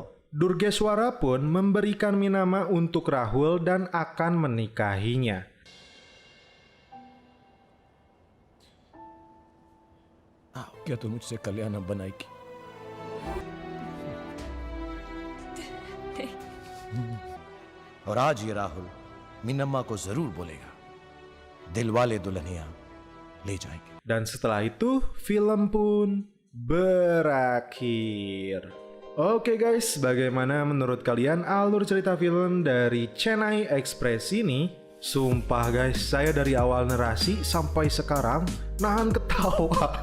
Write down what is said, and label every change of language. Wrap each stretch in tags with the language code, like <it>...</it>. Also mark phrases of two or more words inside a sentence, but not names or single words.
<id>Durgeswara pun memberikan Meenama untuk Rahul dan akan menikahinya.</id> <hi>क्या तू मुझसे कल्याण बनाएगी? और आज ये राहुल मीनम्मा को जरूर बोलेगा, दिलवाले दुल्हनिया ले जाएंगे.</hi> <id>Dan setelah itu, film pun berakhir. Oke guys, bagaimana menurut kalian alur cerita film dari Chennai Express ini? Sumpah guys, saya dari awal narasi sampai sekarang nahan ketawa.</id>